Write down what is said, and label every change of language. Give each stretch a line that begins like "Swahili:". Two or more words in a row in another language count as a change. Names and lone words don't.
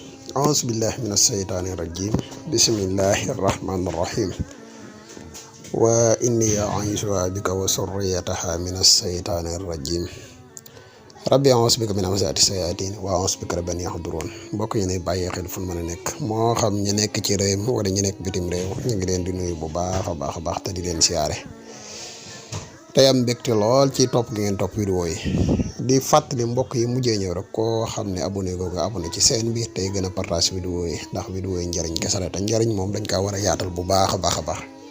Arabic: أعوذ بالله من الشيطان الرجيم بسم الله الرحمن الرحيم وإني أعيذها بك وذريتها من الشيطان الرجيم رب أعوذ بك من همزات الشياطين وأعوذ بك رب أن يحضرون
Wolof: mbokk yi ne bàyyi xel fu mën a nekk moo xam ñu nekk ci réew mi wala ñu nekk bitim réew ñu ngi leen di nuyu bu baax a baax te di leen siyaare tey am mbégte lool ci topp gi ngeen topp vidéo yi di fàttali mbokk yi mujjee ñëw rek koo xam ne abonné googu abonné ci seen bi tey gën a partage vidéo yi ndax vidéo yi njariñ kese la te njariñ moom dañ kaa war a yaatal bu baax a baax